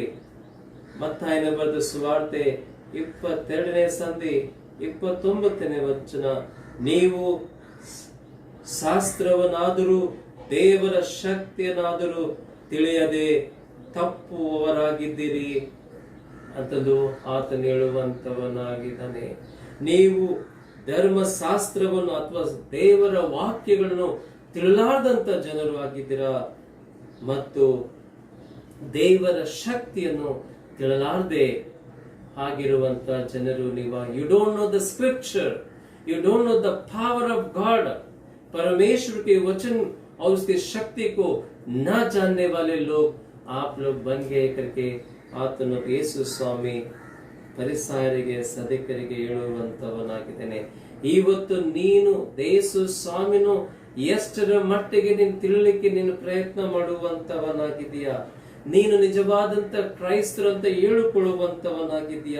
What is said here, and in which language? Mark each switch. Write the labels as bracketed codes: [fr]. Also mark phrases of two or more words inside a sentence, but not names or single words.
[kn] ಮತ್ತಾಯನ ಬರೆದ ಸುವಾರ್ತೆ 22ನೇ ಸಂಧಿ 29ನೇ ವಚನ, ನೀವು ಶಾಸ್ತ್ರವನ್ನಾದರೂ ದೇವರ ಶಕ್ತಿಯನ್ನಾದರೂ ತಿಳಿಯದೆ ತಪ್ಪುವವರಾಗಿದ್ದೀರಿ ಅಂತಂದು ಆತನು ಹೇಳುವಂತವನಾಗಿದ್ದಾನೆ. ನೀವು ಧರ್ಮಶಾಸ್ತ್ರವನ್ನು ಅಥವಾ ದೇವರ ವಾಕ್ಯಗಳನ್ನು ತಿಳಿಲಾರ್ದಂತ ಜನರು ಆಗಿದ್ದೀರಾ ಮತ್ತು ದೇವರ ಶಕ್ತಿಯನ್ನು ತಿಳಿಲಾರದೆ ಆಗಿರುವಂತ ಜನರು ನೀವು. [en] you don't know the scripture, you don't know the power of God. [hi] परमेश्वर के वचन और उसकी शक्ति को न जानने वाले लोग आप लोग बन गए करके [kn] ಆತನು ಯೇಸು ಸ್ವಾಮಿ ಫರಿಸಾಯರಿಗೆ, ಸದುಕರಿಗೆ ಹೇಳುವಂತವನಾಗಿದ್ದಾನೆ. ಇವತ್ತು ನೀನು ಯೇಸು ಸ್ವಾಮಿನು ಎಷ್ಟರ ಮಟ್ಟಿಗೆ ನೀನು ತಿಳಿಲಿಕ್ಕೆ ನೀನು ಪ್ರಯತ್ನ ಮಾಡುವಂತವನಾಗಿದೆಯಾ? ನೀನು ನಿಜವಾದಂತ ಕ್ರೈಸ್ತರಂತ ಹೇಳಿಕೊಳ್ಳುವಂತವನಾಗಿದೆಯಾ?